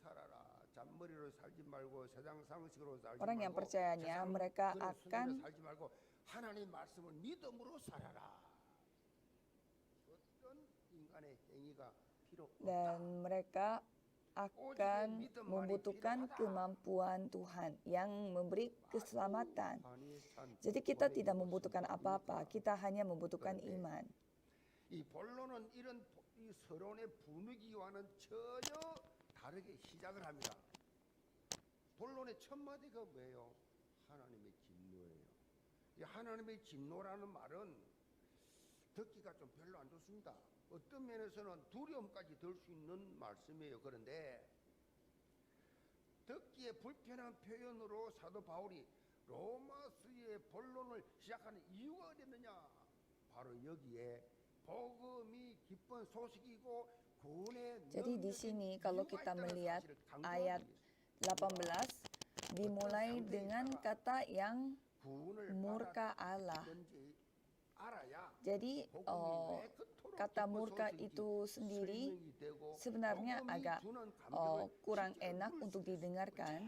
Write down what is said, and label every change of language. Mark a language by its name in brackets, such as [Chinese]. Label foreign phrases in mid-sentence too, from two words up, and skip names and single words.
[Indonesian] akan membutuhkan kemampuan Tuhan yang memberi keselamatan. Jadi kita tidak membutuhkan apa-apa, kita hanya membutuhkan iman. [Korean] 이 본론은 이런 이 서론의 분위기와는 전혀 다르게 시작을 합니다. 본론의 첫 마디가 뭐예요? 하나님의 진노예요. 이 하나님의 진노라는 말은 듣기가 좀 별로 안 좋습니다. 어떤 면에서는 두려움까지 들 수 있는 말씀이에요. 그런데 듣기에 불편한 표현으로 사도 바울이 로마서의 본론을 시작하는 이유가 어딨느냐? 바로 여기에 [Indonesian] Jadi di sini kalau kita melihat ayat 18 dimulai dengan kata yang murka Allah. Jadi kata murka itu sendiri sebenarnya agak kurang enak untuk didengarkan.